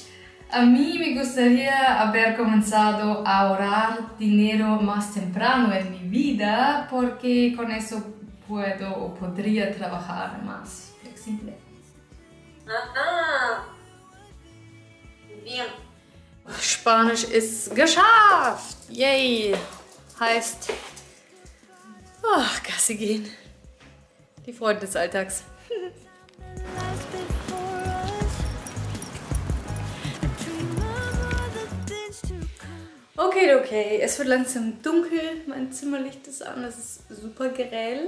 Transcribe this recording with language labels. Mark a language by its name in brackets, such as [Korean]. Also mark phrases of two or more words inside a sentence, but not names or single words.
[Spanish] A mí me gustaría haber comenzado a ahorrar dinero más temprano en mi vida porque con eso puedo o podría trabajar más flexible. Ah, bien. [German] Spanisch ist geschafft! Yay! Heißt, Gassi gehen. Die Freude des Alltags. Okay, es wird langsam dunkel, mein Zimmerlicht ist an, es ist super grell.